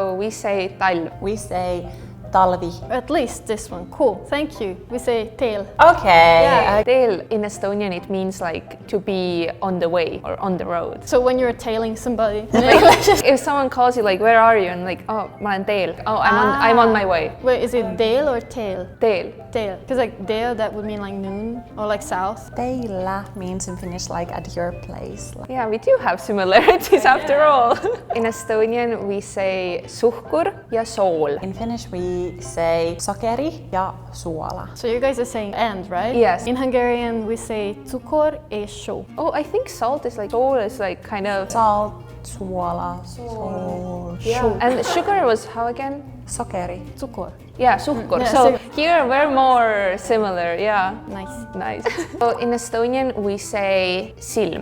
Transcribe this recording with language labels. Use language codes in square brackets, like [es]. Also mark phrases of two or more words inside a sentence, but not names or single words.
[en] So we say talv. We say talvi. At least this one. Cool. Thank you. We say teel. Okay. Yeah. Teel in Estonian it means like to be on the way or on the road. So when you're tailing somebody, If someone calls you like, where are you? And like, [et] oh, ma olen teel. [en] Oh, I'm on my way. wait, is it dale or tail? Teel. Tail. Because like dale, that would mean like noon or like south. Teillä means in Finnish like at your place. Yeah, we do have similarities after all. In Estonian we say [et] suhkur ja sool. [en] In Finnish we say [fi] sokeri ja suola. [en] So you guys are saying and, right? Yes. In Hungarian we say [hu] cukor és só. [en] Oh, I think salt is like, soul is like kind of... Salt, suola, sol, Yeah. And sugar was how again? sokeri. Cukor. Yeah, suhkur. Yeah, So so- here we're more similar, yeah. Nice. Nice. So in Estonian we say silm.